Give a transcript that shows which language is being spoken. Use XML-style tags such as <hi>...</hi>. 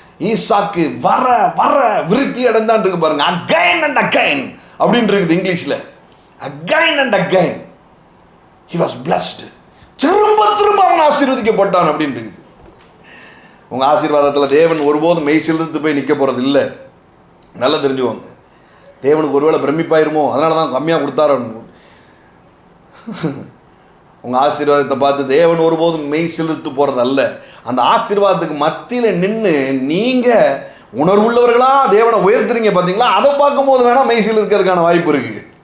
<ta>ஈசாக்கு வர வர விருத்தி அடைந்தான் இருக்கு பாருங்க.</ta> <en>again and again</en> <ta>அப்படின்னு இருக்குது இங்கிலீஷ்ல.</ta> <en>again and again he was blessed.</en> <ta>திரும்ப அவன் ஆசீர்வதிக்கப்பட்டான் அப்படின்னு இருக்குது. உங்க ஆசீர்வாதத்தில் தேவன் ஒருபோதும் மெய்சிலிருந்து போய் நிற்க போறது இல்லை. நல்லா தெரிஞ்சுவாங்க. தேவனுக்கு ஒருவேளை பிரமிப்பாயிருமோ, அதனால தான் கம்மியாக கொடுத்தாரு. உங்கள் ஆசீர்வாதத்தை பார்த்து தேவன் ஒருபோதும் மெய் செலுத்து போகிறது அல்ல. அந்த ஆசீர்வாதத்துக்கு மத்தியில் நின்று நீங்கள் உணர்வுள்ளவர்களாக தேவனை உயர்த்துறீங்க பார்த்தீங்களா, அதை பார்க்கும்போது வேணால் மெய் செலுக்கிறதுக்கான வாய்ப்பு இருக்குது.</ta>